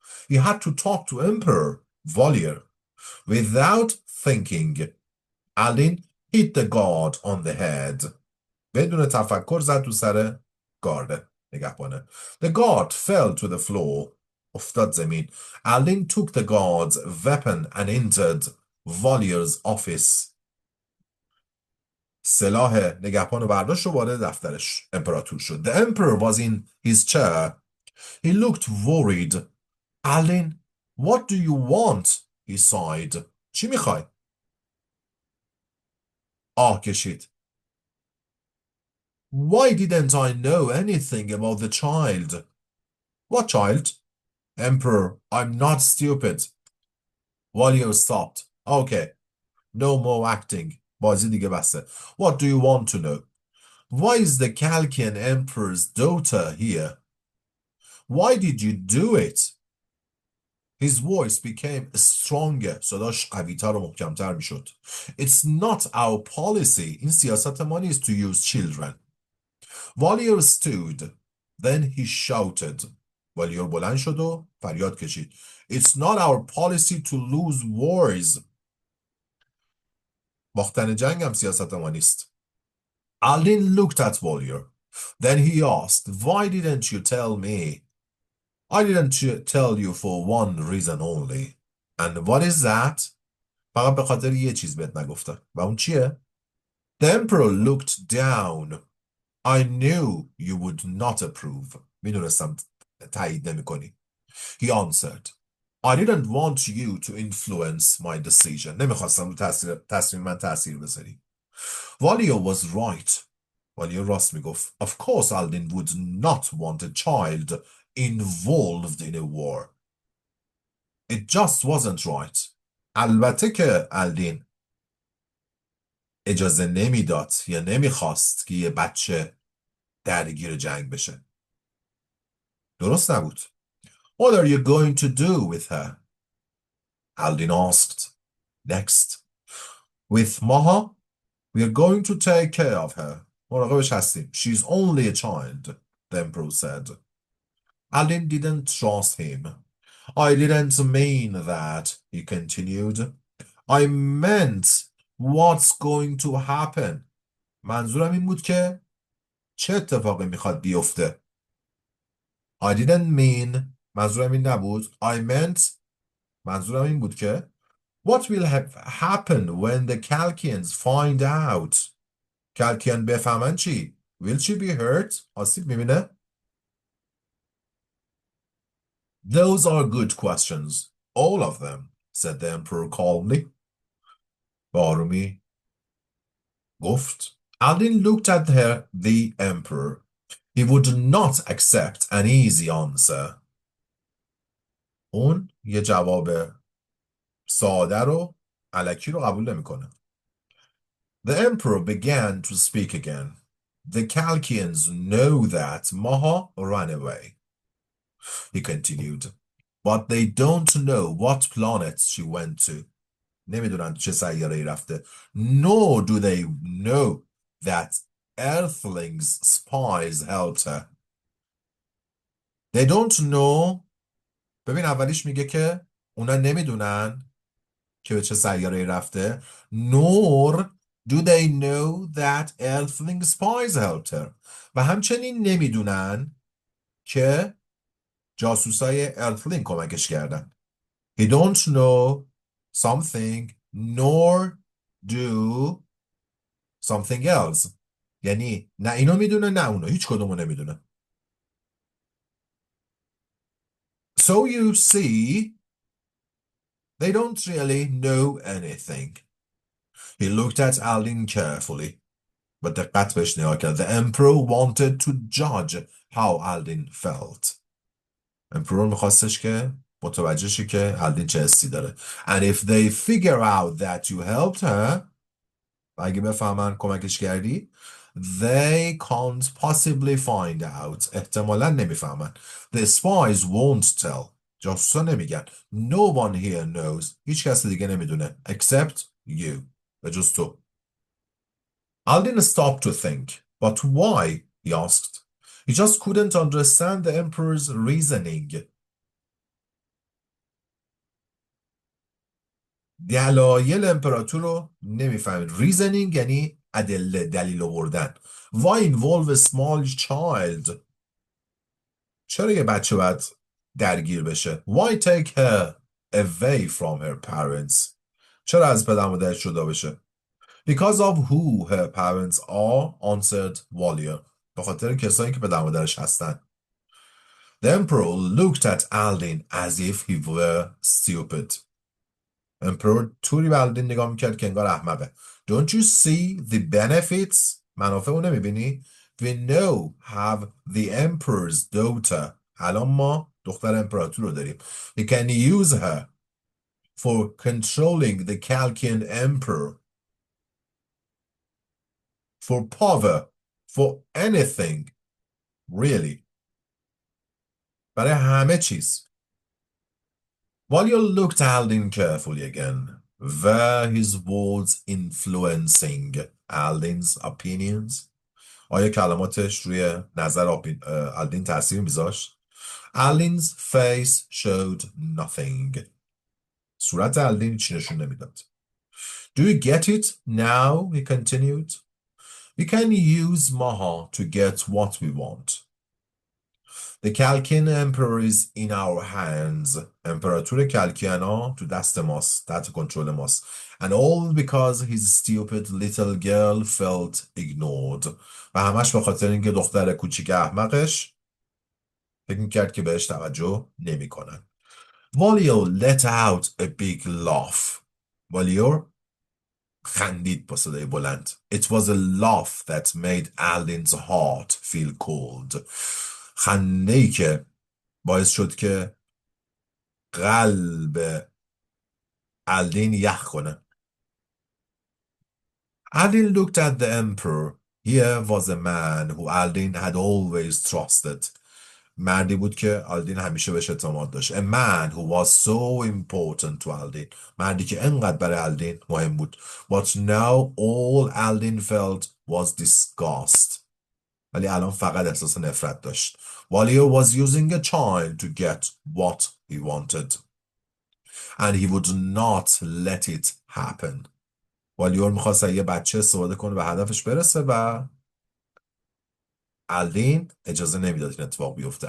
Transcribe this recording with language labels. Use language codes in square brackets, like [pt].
[en] He had to talk to Emperor Valier. Without thinking, Aldin hit the guard on the head. [fa] بدون تفکر زد تو سر گارد نگهبانه. [en] The guard fell to the floor. [fa] افتاد زمین. [en] Aldin took the guard's weapon and entered Valier's office. [fa] سلاح نگهبان رو برداشت و وارد دفترش امپراتور شد. [en] The emperor was in his chair. He looked worried. Aldin, what do you want? He sighed. [fa] چی میخوای؟ آه کشید. [en] Why didn't I know anything about the child? What child? Emperor, I'm not stupid. Valier stopped. Okay. No more acting. [fa] بازی دیگه بسته. [en] What do you want to know? Why is the Chalkian emperor's daughter here? Why did you do it? His voice became stronger. [fa] صداش قوی‌تر و محکم‌تر میشد. [en] It's not our policy. [fa] این سیاست ما نیست [en] to use children. Valier stood. Then he shouted. [fa] والیور بلند شد و فریاد کشید. [en] It's not our policy to lose wars. [fa] باختن جنگ هم سیاست ما نیست. [en] Aldin looked at Valier. Then he asked, why didn't you tell me? I didn't tell you for one reason only. And what is that? [fa] فقط به خاطر یه چیز بهت نگفتم. و اون چیه؟ [en] The emperor looked down. I knew you would not approve. [fa] میدونستم تایید نمی کنی. [en] He answered. I didn't want you to influence my decision. [fa] نمیخواستم رو تصمیم من تأثیر بذاری. [en] Valier was right. [fa] Valier راست میگفت. [en] Of course Aldin would not want a child involved in a war. It just wasn't right. [fa] البته که Aldin اجازه نمیداد یا نمیخواست که یه بچه درگیر جنگ بشه. درست نبود. [en] What are you going to do with her? Aldin asked. Next. With Maha, we are going to take care of her. [fa] مراقبش هستیم. [en] She's only a child, the emperor said. Aldin didn't trust him. I didn't mean that, he continued. I meant what's going to happen. [fa] منظورم این بود که چه اتفاقی میخواد بیفته. [en] I didn't mean [fa] منظورم این نبود. [en] I meant [fa] منظورم این بود که [en] what will happen when the Chalkians find out. [fa] کلکیان بفهمن چی؟ [en] Will she be hurt? [fa] آسیب میبینه؟ [en] Those are good questions. All of them, said the emperor calmly. [fa] به آرومی گفت. [en] Aldin looked at the emperor. He would not accept an easy answer. [fa] اون یه جواب ساده رو الکی رو قبول نمیکنه. [en] The emperor began to speak again. The Chalkians know that Maha ran away. He continued. But they don't know what planet she went to. [fa] نمیدونن چه سیاره‌ای رفته. [en] Nor do they know that Earthlings spies helped her. They don't know. [fa] ببین اولیش میگه که اونا نمیدونن که به چه سیاره‌ای رفته. [en] Nor do they know that Earthling spies helped her. [fa] و همچنین نمیدونن که جاسوسای Earthling کمکش کردن. [en] He don't know something nor do something else. [fa] یعنی نه اینو میدونه نه اونو. هیچ کدومو نمیدونه. [en] So you see, they don't really know anything. He looked at Aldin carefully. [fa] با دقت بهش نگاه کرد. [en] The emperor wanted to judge how Aldin felt. [fa] امپرور میخواستش که متوجه شه که الدین چه حسی داره. [en] And if they figure out that you helped her, [fa] و اگه بفهمن کمکش کردی, [en] they can't possibly find out. [fa] احتمالاً نمیفهمن. [en] The spies won't tell. [fa] جاسوسا نمیگن. [en] No one here knows. [fa] هیچ کس دیگه نمیدونه. [en] Except you. [fa] به جز تو. [en] Aldin stopped to think. But why? He asked. He just couldn't understand the emperor's reasoning. [fa] دلایل امپراتور رو نمیفهمید. reasoning یعنی ادله، دلیل آوردن. [en] Why involve a small child? [fa] چرا یه بچه باید درگیر بشه؟ [en] Why take her away from her parents? [fa] چرا از پدر مادرش جدا بشه؟ [en] Because of who her parents are, answered Valier. [fa] به خاطر کسایی که پدر مادرش هستن. [en] The emperor looked at Aldin as if he were stupid. [fa] امپرور طوری به الدین نگاه میکرد که انگار احمقه. [en] Don't you see the benefits? [fa] منافع اون نمیبینی؟ [en] We now have the emperor's daughter. [fa] الان ما دختر امپراتور رو داریم. [en] We can use her for controlling the Chalkian emperor. For power. For anything. Really. [fa] برای همه چیز. [en] Valier looked at Aldin carefully again. Were his words influencing Aldin's opinions? [fa] آیا کلماتش روی نظر آلدین تأثیر میذاشت؟ [en] Aldin's face showed nothing. [fa] صورت آلدین چی نشون نمیداد. [en] Do you get it now? He continued. We can use Maha to get what we want. The Chalkian emperor is in our hands. [fa] امپراتور کلکیانا تو دست ماست. تحت کنترل ماست. [en] And all because his stupid little girl felt ignored. [fa] و همش به خاطر اینکه دختر کوچیک احمقش فکر میکرد که بهش توجه نمی کنن. [en] Valier let out a big laugh. [fa] Valier خندید با صدای بلند. [en] It was a laugh that made Aldin's heart feel cold. [fa] خنده‌ای که باعث شد که قلب Aldin یخ کنه. [en] Aldin looked at the emperor. Here was a man who Aldin had always trusted. [fa] مردی بود که آلدین همیشه بهش اعتماد داشت. [en] A man who was so important to Aldin. [fa] مردی که انقدر برای آلدین مهم بود. [en] But now all Aldin felt was disgust. [fa] ولی الان فقط احساس نفرت داشت. [en] Valier was using a child to get what he wanted. And he would not let it happen. [fa] والیور میخواست یه بچه استفاده کنه به هدفش برسه و آلدین اجازه نمیداد این اتفاق بیفته.